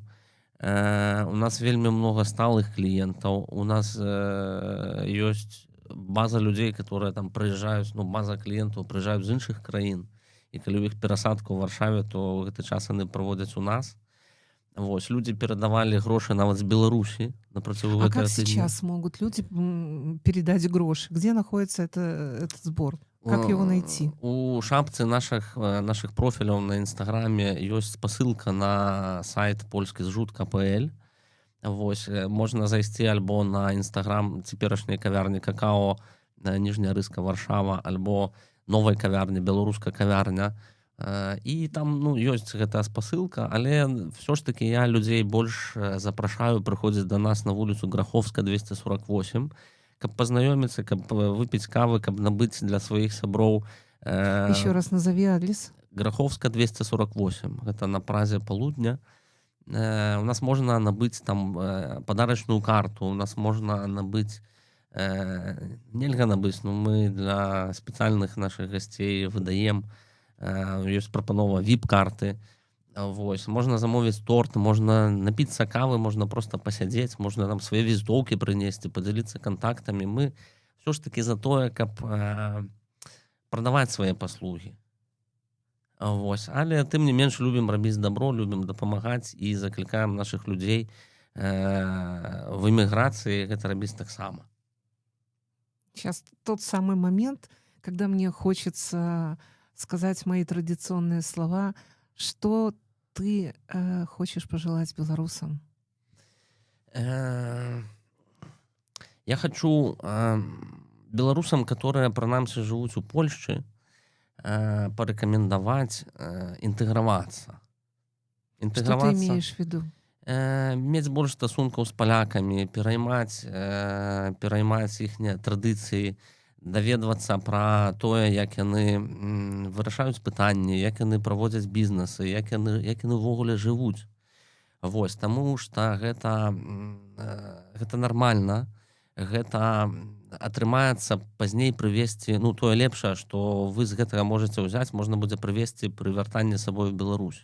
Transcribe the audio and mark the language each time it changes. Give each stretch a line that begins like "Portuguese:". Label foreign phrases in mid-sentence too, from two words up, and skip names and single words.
Belarusian: У нас вельмі много сталых кліентаў, у нас ёсць база людзей, которые там прыязджаюць, ну, база кліентаў прыязджаюць з іншых краін, і калі ў іх перасадка ў Варшаве, то гэты час яны праводзяць у нас. Вось,
Russian: люди передавали гроши
Belarusian: нават з Беларусі на працягу
Russian: А как сейчас могут люди передать гроши? Где находится этот сбор? Как его найти?
Belarusian: У шапцы наших профіляў на Інстаграме ёсць спасылка на сайт polskizrzut.pl. Вось, можна зайсці альбо на Інстаграм цяперашняй кавярні Какао, ніжняя рыска Варшава, альбо новай кавярні беларуска кавярня. І там, ну, ёсць гэтая спасылка, але все ж таки я людзей больш запрашаю прыходзіць да нас на вуліцу Граховска 248, каб пазнаёміцца, каб выпіць кавы, каб набыць для сваіх сяброў.
Russian: Еще раз назови адрес.
Belarusian: Граховска 248, гэта на празе Палудня. У нас можна набыць там падарачную карту, у нас можна набыць, нельга набыць,
Russian: но мы
Belarusian: для спецыяльных наших гасцей выдаем. Ёсць прапанова VIP-карты. Вось, можна замовіць торт, можна напіцца кавы, можна просто пасядзець, можна там свае візітоўкі прынесці, падзяліцца кантактамі. Мы все ж таки за тое, каб прадаваць свае паслугі. Вось, але тым не менш любім рабіць добро, любім дапамагаць і заклікаем наших людзей в эміграцыі гэта рабіць таксама.
Russian: Сейчас тот самый момент, когда мне хочется сказать мои традиционные слова. Что ты хочешь пожелать белорусам?
Belarusian: Я хочу беларусам, которые прынамсі жывуць у Польшчы,
Russian: порекомендовать интегроваться. Что ты имеешь в виду?
Belarusian: Мець больш стасункаў з палякамі, пераймаць іхнія традыцыі, даведвацца пра тое, як яны вырашаюць пытанні, як яны праводзяць бізнесы, як яны ўвогуле жывуць. Вось, таму што гэта нармальна, гэта атрымаецца пазней прывесці, ну, тое лепшае, што вы з гэтага можаце ўзяць, можна будзе прывесці пры вяртанні сабой в Беларусь.